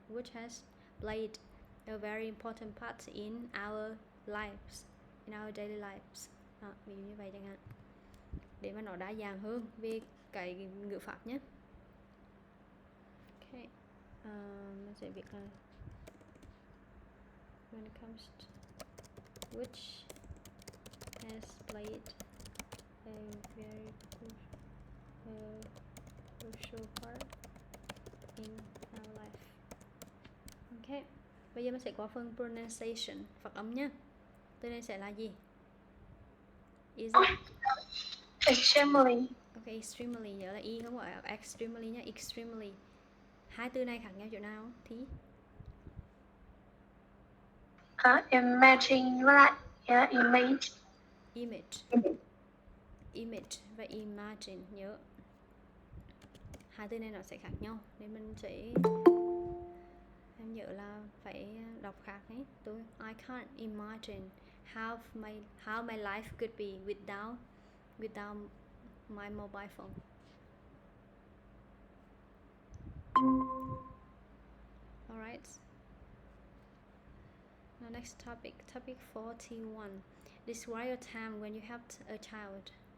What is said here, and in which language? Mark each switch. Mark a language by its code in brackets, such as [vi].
[en] Which has played a very important part in our lives, in our daily lives. [vi] Đó, ví dụ như vậy chẳng hạn. Để mà nó đa dạng hơn về cái ngữ pháp nhé. [en] Okay. [vi] Mình sẽ viết là [en] when it comes to which has played a very crucial part in our life. Ok. [vi] Bây giờ mình sẽ qua phần pronunciation, phát âm nhé. Từ này sẽ là gì? [en] Is it? Extremely. [vi] Ok, extremely, nhớ là y không phải extremely nhé, extremely. Hai từ này khác nhau chỗ nào thì? Imagine với lại image. Image và imagine, nhớ. Hai từ này nó sẽ khác nhau nên mình sẽ em nhớ là phải đọc khác ấy. Tôi [en] I can't imagine how my life could be without my mobile phone. Alright. Now next topic 41. Describe a time when you helped a child.